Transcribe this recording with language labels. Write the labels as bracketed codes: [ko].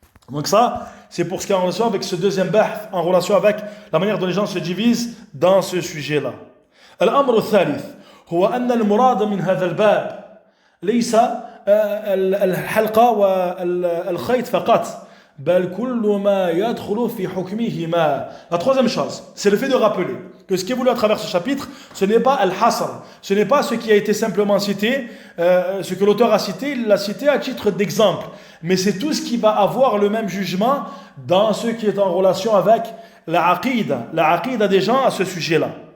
[fr] Donc ça, c'est pour ce qui est en relation avec ce deuxième bahth, en relation avec la manière dont les gens se divisent dans ce sujet-là. [ar] الأمر الثالث هو أن المراد من هذا الباب ليس الحلقة والخيط فقط. [fr] La troisième chose, c'est le fait de rappeler que ce qui est voulu à travers ce chapitre, ce n'est pas al-hasr, ce n'est pas ce qui a été simplement cité, ce que l'auteur a cité, il l'a cité à titre d'exemple, mais c'est tout ce qui va avoir le même jugement dans ce qui est en relation avec la aqida des gens à ce sujet-là.